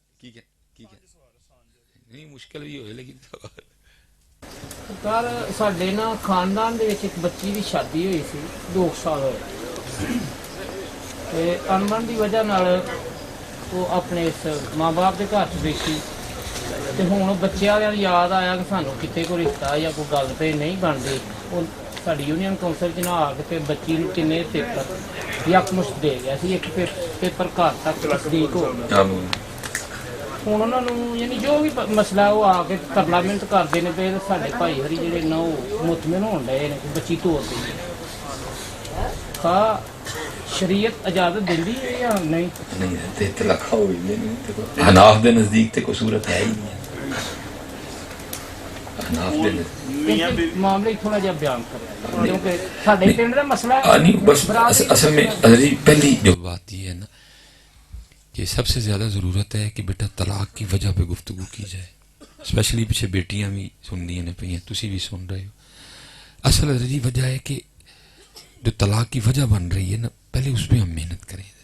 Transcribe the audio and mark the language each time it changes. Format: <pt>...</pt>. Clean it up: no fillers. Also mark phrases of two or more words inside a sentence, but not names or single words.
<ur>نہیں مشکل بھی ہوئے لیکن</ur> <pa>سرکار ਸਾਡੇ ਨਾ ਖਾਨਦਾਨ ਦੇ ਵਿੱਚ ਇੱਕ ਬੱਚੀ ਦੀ ਸ਼ਾਦੀ ਹੋਈ ਸੀ 2 ਸਾਲ ਹੋਏ ਤੇ ਅਨਬਨ ਦੀ ਵਜ੍ਹਾ ਨਾਲ ਉਹ ਆਪਣੇ ਇਸ ਮਾਂ-ਬਾਪ ਦੇ ਘਰ 'ਚ ਬੈਠੀ ਤੇ ਹੁਣ ਬੱਚਿਆਂ ਵਾਲਿਆਂ ਨੂੰ ਯਾਦ ਆਇਆ ਕਿ ਸਾਨੂੰ ਕਿਤੇ ਕੋਈ ਰਿਸ਼ਤਾ ਜਾਂ ਕੋਈ ਗੱਲ ਤੇ ਨਹੀਂ ਬਣਦੀ। ਉਹ ਸਾਡੀ ਯੂਨੀਅਨ ਕੌਂਸਲ 'ਚ ਨਾ ਆ ਕੇ ਤੇ ਬੱਚੀ ਨੂੰ ਕਿੰਨੇ ਪੇਪਰ ਯਕਮੁਸ਼ਤ ਦੇ ਗਿਆ ਸੀ। ਇੱਕ ਪੇਪਰ ਘਰ ਤੱਕ ਤਸਦੀਕ ਹੋ ਗਿਆ। ਹੁਣ ਉਹਨਾਂ ਨੂੰ ਯਾਨੀ ਜੋ ਵੀ ਮਸਲਾ ਉਹ ਆ ਕੇ ਪਾਰਲੀਮੈਂਟ ਕਰਦੇ ਨੇ ਤੇ ਸਾਡੇ ਭਾਈ ਹਰੀ ਜਿਹੜੇ ਨਾ ਉਹ ਮੁਤਮਿਨ ਹੋਣ ਡਏ ਨੇ ਕਿ ਬੱਚੀ ਤੋਰ ਦੇਈਏ। ਹਾਂ ਸ਼ਰੀਅਤ ਇਜਾਜ਼ਤ ਦਿੰਦੀ ਹੈ ਜਾਂ ਨਹੀਂ? نہیں دیتے اطلاع ہوئی نہیں حناف دے نزدیک تے کوئی صورت ہے ہی نہیں حناف دے نزدیک معاملے تھوڑا جہا بیان کریں کیونکہ ساڈے پنڈ دا مسئلہ</pa> <ur>نہیں بس اصل میں پہلی جو بات یہ ہے نا کہ سب سے زیادہ ضرورت ہے کہ بیٹا طلاق کی وجہ پہ گفتگو کی جائے، اسپیشلی پیچھے بیٹیاں بھی سن دی پہ ہیں،</ur> <pa>تسی بھی سن رہے ہو۔</pa> <ur>اصل وجہ ہے کہ جو طلاق کی وجہ بن رہی ہے نا پہلے اس پہ ہم محنت کریں۔</ur>